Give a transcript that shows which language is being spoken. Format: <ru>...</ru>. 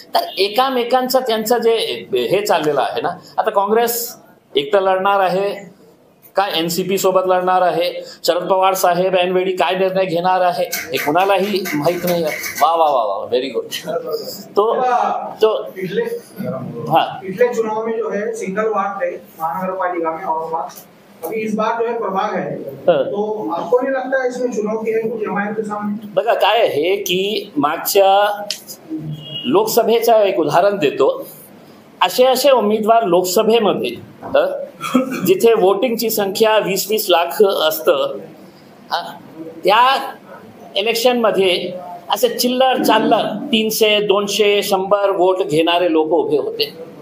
<mr>तर एकामेकांचं त्यांचं जे हे चाललेलं आहे ना, आता काँग्रेस एकटं लढणार आहे काय एनसीपी सोबत लढणार आहे, शरद पवार साहेब ऐनवेळी काय निर्णय घेणार आहे हे कुणालाही माहित नाही. वा वा वा वा,</mr> <en>Very good. तो</en> <hi>पिछले चुनाव में जो है सिंगल वार्ड है महानगर पालिका में और अभी इस बार जो है प्रभाग है, तो आपको नहीं लगता है इसमें चुनौती है कुछ जमायत के सामने?</hi> <mr>बघा काय आहे की मागच्या लोकसभेचं एक उदाहरण देतो. असे उमेदवार लोकसभेमध्ये जिथे वोटिंगची संख्या 20-20 लाख असतं, त्या इलेक्शनमध्ये असे चिल्लर चाल्लर 300, 200, 100 वोट घेणारे लोक उभे होते.</mr>